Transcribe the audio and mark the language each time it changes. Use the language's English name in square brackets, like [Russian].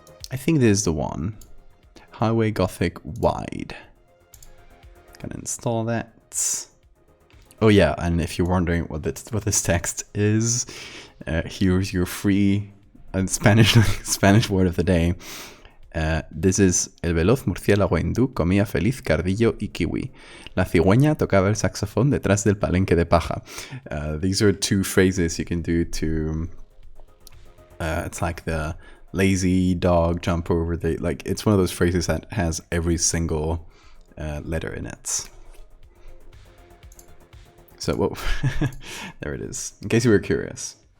[English] I think this is the one. Highway Gothic Wide. Gonna install that. Oh yeah, and if you're wondering what this text is, here's your free Spanish word of the day. This is [Spanish] el veloz murciélago hindú comía feliz cardillo y kiwi. La cigüeña tocaba el saxofón detrás del palenque de paja. [English] These are two phrases you can do to... it's like the lazy dog jump over the... Like, it's one of those phrases that has every single letter in it. So, whoa. There it is. In case you were curious.